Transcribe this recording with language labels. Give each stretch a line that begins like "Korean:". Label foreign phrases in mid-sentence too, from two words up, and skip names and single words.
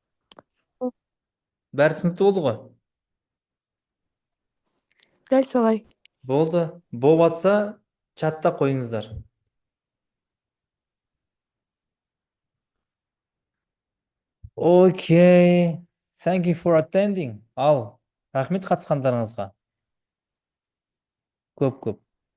Kazakh: Бәрі түсінікті болды ғой? Дәл солай. Болды. Болып жатса, чатта қойыңыздар. Окей.
English: Thank you for attending.
Kazakh: Рахмет қатысқандарыңызға. Көп.